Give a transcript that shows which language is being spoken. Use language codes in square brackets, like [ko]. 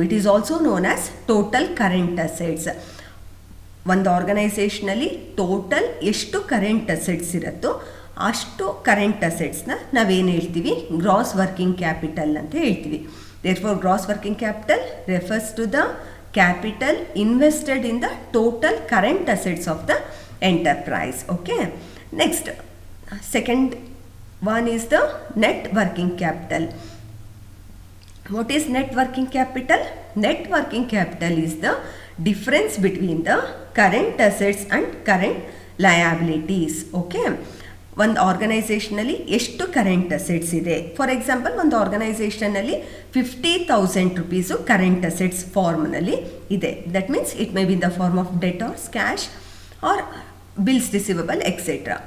[en] It is also known as total current assets. [kn] ಒಂದು ಆರ್ಗನೈಸೇಷನಲ್ಲಿ total ಎಷ್ಟು current assets ಇರುತ್ತೋ ಅಷ್ಟು ಕರೆಂಟ್ ಅಸೆಟ್ಸ್ನ ನಾವೇನು ಹೇಳ್ತೀವಿ, ಗ್ರಾಸ್ ವರ್ಕಿಂಗ್ ಕ್ಯಾಪಿಟಲ್ ಅಂತ ಹೇಳ್ತೀವಿ. [en] Therefore gross working capital refers to the capital invested in the total current assets of the enterprise. Okay, next second one is the net working capital. What is net working capital? Net working capital is the difference between the current assets and current liabilities. [kn] Okay, ಒಂದು ಆರ್ಗನೈಸೇಷನಲ್ಲಿ ಎಷ್ಟು current assets ಇದೆ. For example, ಒಂದು ಆರ್ಗನೈಸೇಷನಲ್ಲಿ 50,000 rupees current assets ಫಾರ್ಮ್ನಲ್ಲಿ ಇದೆ. [en] That means it may be in the form of debtors, cash or bills receivable etcetera.